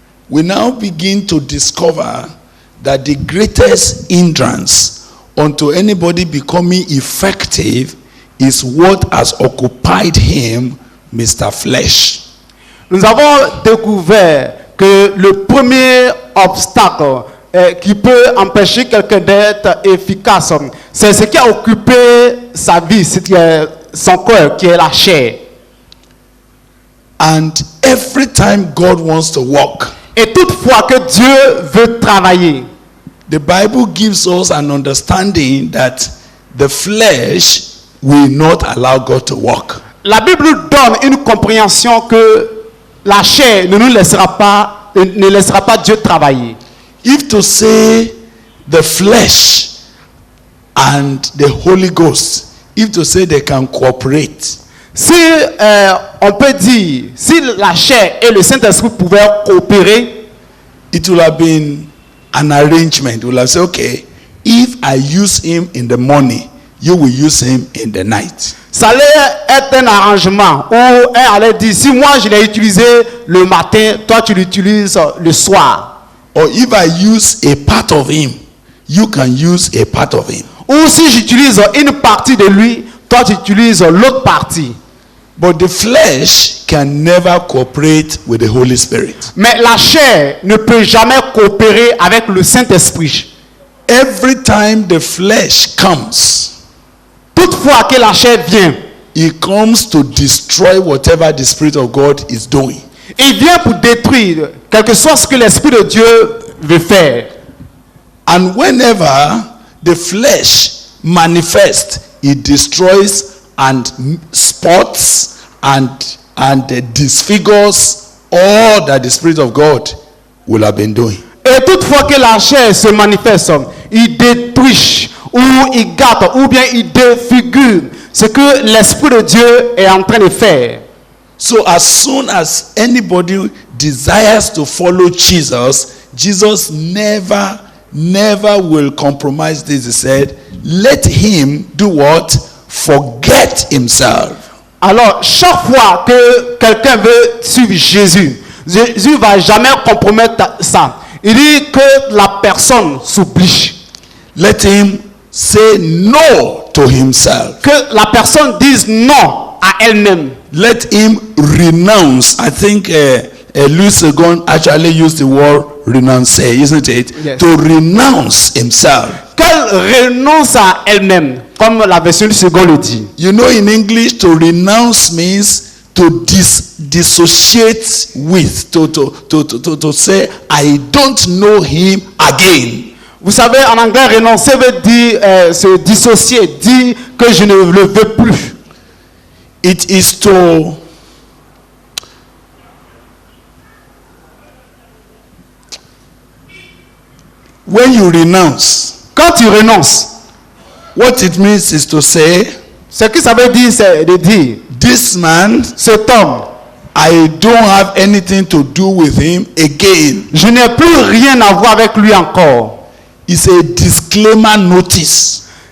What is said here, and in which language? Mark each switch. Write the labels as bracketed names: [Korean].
[English] We now begin to discover that the greatest hindrance unto anybody becoming effective is what has occupied him, Mr. Flesh. [French] Nous avons découvert que le premier obstacle qui peut empêcher quelqu'un d'être efficace, c'est ce qui a occupé sa vie, son cœur, qui est la chair. [English] And every time God wants to work, [French] Et toutefois que Dieu veut travailler, [English] the Bible gives us an understanding that the flesh will not allow God to work. [French] la Bible nous donne une compréhension que la chair ne laissera pas Dieu travailler. [English] If to say the flesh and the Holy Ghost, if to say they can cooperate, [French] Si on peut dire, si la chair et le Saint-Esprit pouvaient coopérer, [English] it will have been an arrangement. We'll have said, okay, if I use him in the morning, you will use him in the night. [French] ça allait être un arrangement où on allait dire, si moi je l'ai utilisé le matin, toi tu l'utilises le soir. [English] Or if I use a part of him, you can use a part of him. [French] Ou si j'utilise une partie de lui, toi tu utilises l'autre partie. [English] But the flesh can never cooperate with the Holy Spirit. [French] Mais la chair ne peut jamais coopérer avec le Saint-Esprit. [English] Every time the flesh comes, [French] Toutefois que la chair vient, [English] He comes to destroy whatever the Spirit of God is doing. [French] Il vient pour détruire quel que soit ce que l'Esprit de Dieu veut faire. [English] And whenever the flesh manifests, it destroys and spots and disfigures all that the Spirit of God will have been doing. [French] Et toutefois que la chair se manifeste, il détruit ou il gâte ou bien il défigure ce que l'Esprit de Dieu est en train de faire. [English] So as soon as anybody desires to follow Jesus, Jesus never will compromise this. He said, let him do what? Forget himself. [French] Alors, chaque fois que quelqu'un veut suivre Jésus, Jésus ne va jamais compromettre ça. Il dit que la personne s'oublie. [English] Let him say no to himself. [French] Que la personne dise non à elle-même. [English] Let him renounce. I think Louis Segon actually used the word renounce, isn't it? Yes. To renounce himself. [French] Qu'elle renonce à elle-même, comme la version du second le dit. [English] You know, in English, to renounce means to dissociate with, to say, I don't know him again. [French] Vous savez, en anglais, renoncer veut dire se dissocier, dire que je ne le veux plus. [English] It is to when you renounce, [French] Quand tu renonces, [English] what it means is to say, [French] ce que ça veut dire, c'est de dire, [English] this man, [French] cet homme, [English] I don't have anything to do with him again. [French] je n'ai plus rien à voir avec lui encore. [English] It's a disclaimer notice.